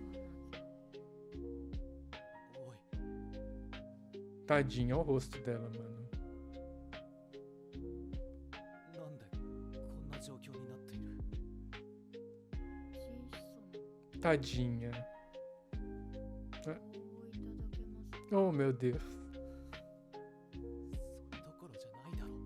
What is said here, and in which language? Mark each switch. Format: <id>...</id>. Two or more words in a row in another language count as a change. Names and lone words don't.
<ja>おい、</ja> <pt>Tadinha, olha o rosto dela, mano.</pt> <ja>なんでこんな状況になっている？</ja> <pt>Tadinha.</pt> <ja>おいただけますか。</ja> <pt>Oh, meu Deus.</pt>